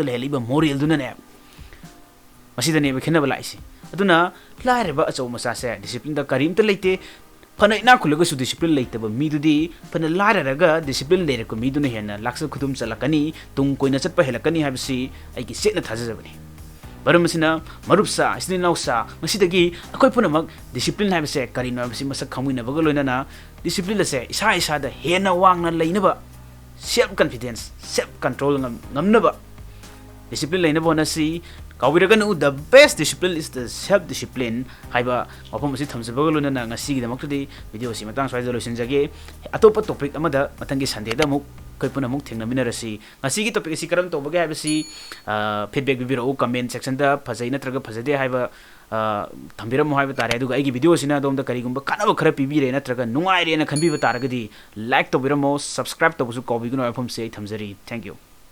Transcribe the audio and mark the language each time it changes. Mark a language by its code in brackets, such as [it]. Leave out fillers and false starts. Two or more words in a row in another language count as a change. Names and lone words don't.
[mni] lehli ba moral duna ne masida ne ba khenaba laisi aduna laireba achau masa se discipline da karimta leite phana ina khulaga su discipline leite ba midudi phana lairaga discipline leire ko miduna hena laksa khudum chalakani tung koina chatpa helakani habisi aigi setna thajajabani baramsina marupsa isni nausa masidagi akoi punamak discipline habise karino habisi masak khamui na bagaloina na discipline se isa isa da hena wangna leinaba self [en] confidence self control [mni] ngamnaba discipline leinaba onasi Kawiragan [en] the best discipline is the self discipline [mni] haiba mafam asi thamjabagoluna na ngasi gi damakti video si matang swai solution jage atopa topic amada matangi sunday da muk koi puna muk thengna minarasi ngasi gi topic si karam to bage haibasi feedback bibiro [en] comment section [mni] da phajai natraga phajade haiba thambiramu haiba tare aduga ai gi video sina dom da kari gumba kanaba khara pibire natraga nungai re na khanbi ba taragadi like to biramo subscribe to busu kobi guno afam se thamjari [en] thank you